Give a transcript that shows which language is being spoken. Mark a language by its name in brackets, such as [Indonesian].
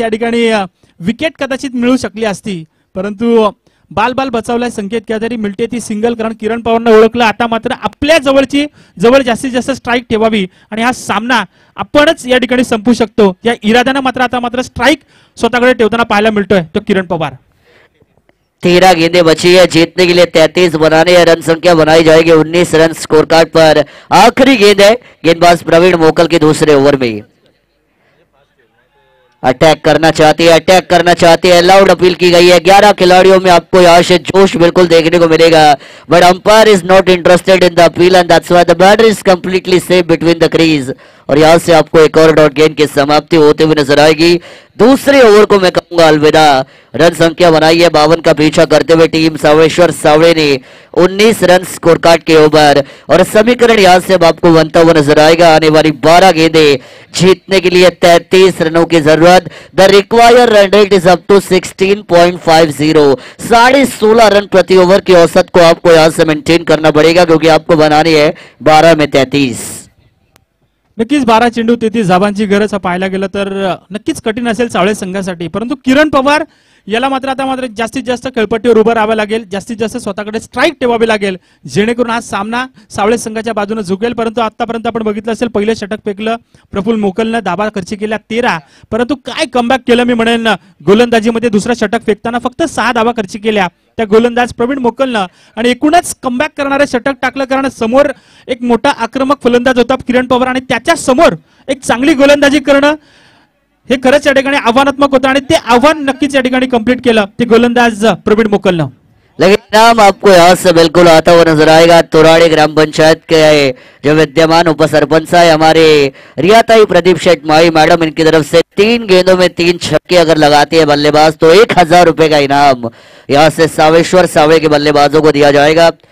[Marathi] या ठिकाणी विकेट कदाचित मिळू शकली असती, परंतु बाल बचावलाय संकेत केदारी. मिळते ती सिंगल, कारण किरण पवारनं ओळखलं आता मात्र आपल्या जवळ जास्तीत जास्त स्ट्राईक ठेवावी आणि हा सामना आपणच या ठिकाणी संपू शकतो या इराद्यानं मात्र स्ट्राईक स्वतःकडे ठेवताना पाहायला मिळतोय तो किरण पवार. [Hindi] 13 गेंदें बची है, जीतने के लिए 33 बनाने है, रन संख्या बनाई जाएगी 19 रन स्कोर कार्ड पर. आखिरी गेंद है गेंदबाज प्रवीण मोकल के दूसरे ओवर में. अटैक करना चाहती है, लाउड अपील की गई है. 11 खिलाड़ियों में आपको यहाँ से जोश बिल्कुल देखने को मिलेगा, [English] But umpire is not interested in the appeal and that's why the batter is completely safe between the crease. [Hindi] और यहाँ से आपको एक और डॉट गेंद की समाप्ति होते हुए नजर आएगी. दूसरे ओवर को मैं कहूंगा अलविदा. रन संख्या बनाई है 52 का पीछा करते हुए टीम सावळेश्वर सावळे ने 19 रन स्कोर कार्ड के ऊपर. और समीकरण यहाँ से अब आपको बनता हुआ नजर आएगा. आने वाली 12 गेंदें जीतने के लिए 33 रनों की जरूरत. [English] The required run rate is up to 16.50. [Hindi] 16.5 run प्रति ओवर की औसत को आपको यहाँ से मेंटेन करना पड़ेगा, क्योंकि आपको बनानी है 12 में 33. [Marathi] नक्कीच 12 चेंडू 33 धावांची गरज पाहायला गेलं तर नक्कीच कठीण असेल सावळे संघासाठी, परंतु किरण पवार याला मात्र जास्तीत जास्त खेळपट्टीवर उभं राहावं लागेल, जास्तीत जास्त स्वतःकडे स्ट्राईक ठेवावी लागेल, जेणेकरून हा सामना सावळे संघाच्या बाजूने झुकेल. परंतु आतापर्यंत आपण बघितलं असेल पहिलं षटक फेकलं प्रफुल्ल मोकलनं, धाबा खर्च केल्या 13, परंतु काय कमबॅक केलं मी म्हणेन. गोलंदाजीमध्ये दुसरा षटक फेकताना फक्त 6 धावा खर्च केल्या त्या गोलंदाज प्रवीण मोकलनं, आणि एकूणच कमबॅक करणारे षटक टाकलं, कारण समोर एक मोठा आक्रमक फलंदाज होता किरण पवार आणि त्याच्या समोर एक चांगली गोलंदाजी करणं हे खरंच या ठिकाणी आव्हानात्मक होतं, आणि ते आव्हान नक्कीच या ठिकाणी कंप्लीट केलं ते गोलंदाज प्रवीण मोकलनं. [Hindi] लेकिन नाम आपको यहाँ से बिल्कुल आता हुआ नजर आएगा. तोराड़ी ग्राम पंचायत के जो विद्यमान उपसरपंच है हमारे रियाताई प्रदीप शेठ माई मैडम, इनकी तरफ से 3 गेंदों में 3 छक्के अगर लगाती है बल्लेबाज तो 1000 रुपए का इनाम यहाँ से सावेश्वर सावळे के बल्लेबाजों को दिया जाएगा.